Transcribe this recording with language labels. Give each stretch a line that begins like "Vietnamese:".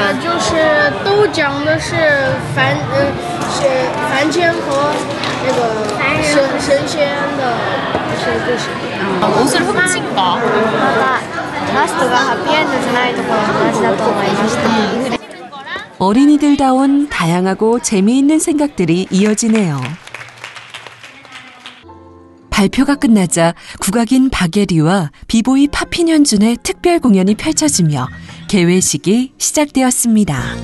Chinese: 就是都讲的是凡间和那个神仙的一些故事。
Korean: 옷을 훔친가? 라스트가 해피엔드
Japanese: じゃないところの話だと思いました。
Korean: 어린이들다운 다양하고 재미있는 생각들이 이어지네요. 발표가 끝나자 국악인 박예리와 비보이 파핀현준의 특별 공연이 펼쳐지며 개회식이 시작되었습니다.